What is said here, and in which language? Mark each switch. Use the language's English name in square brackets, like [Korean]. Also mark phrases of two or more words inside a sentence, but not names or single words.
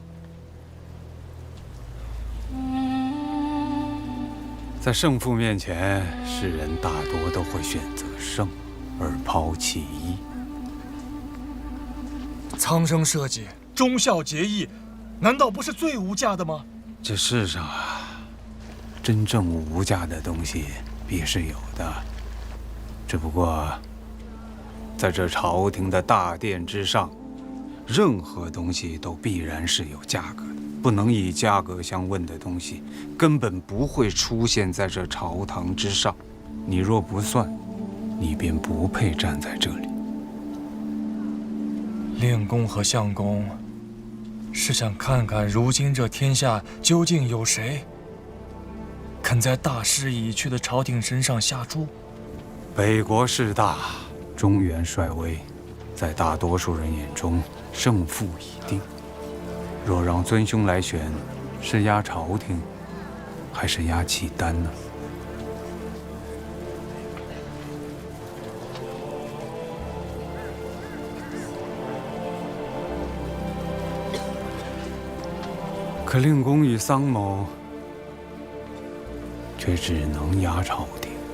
[Chinese] 在勝負面前，世人大多都會選擇勝，而拋棄義。蒼生社稷，忠孝節義，難道不是最無價的嗎？這世上啊，真正無價的東西必是有的，只不過在這朝廷的大殿之上，任何東西都必然是有價格的，不能以價格相問的東西，根本不會出現在這朝堂之上。你若不算，你便不配站在這裡。令公和相公是想看看如今這天下究竟有誰肯在大勢已去的朝廷身上下注？北國勢大，中原衰微，在大多數人眼中勝負已定。若讓尊兄來選，是壓朝廷，還是壓契丹呢？可令公與桑某卻只能壓朝廷。